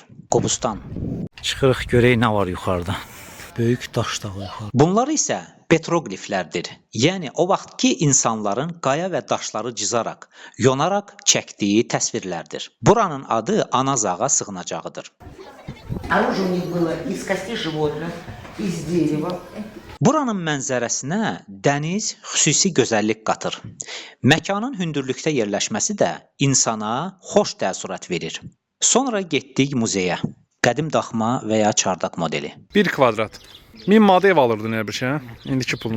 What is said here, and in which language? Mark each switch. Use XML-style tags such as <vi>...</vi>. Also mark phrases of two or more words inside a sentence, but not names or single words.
<az>Qobustan. Çıxırıq görək nə var yuxarıda. Böyük daş dağı yuxarıda. Bunlar isə petroqliflərdir. Yəni o vaxtki insanların qaya və daşları cızaraq, yonaraq çəkdiyi təsvirlərdir. Buranın adı Anazağa sığınacağıdır.</az> <ru>Оружие у них было из костей животных, из дерева.</ru> <az>Buranın mənzərəsinə dəniz xüsusi gözəllik qatır. Məkanın hündürlükdə yerləşməsi də insana xoş təəssürat verir. Sonra getdik muzeyə. Qədim daxma və ya çardaq modeli. 1 kvadrat. 1000 manat ev alırdın hər bir şey, indiki pulla.</az>